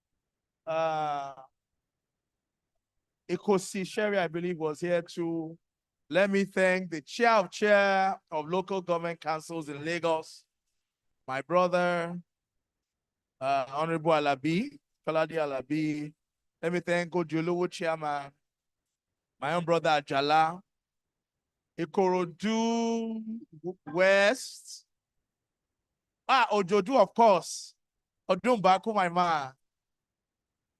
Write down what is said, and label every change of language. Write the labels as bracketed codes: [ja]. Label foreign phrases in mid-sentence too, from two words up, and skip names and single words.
[en] Ikosi Sherry, I believe, was here too. Let me thank the chair of local government councils in Lagos, my brother, Honorable Alabi, Kaladi Alabi. Let me thank Ojolowo chairman, my own brother Ajala, Ikorodu West. Ojodu, of course. Odumbaku, my man.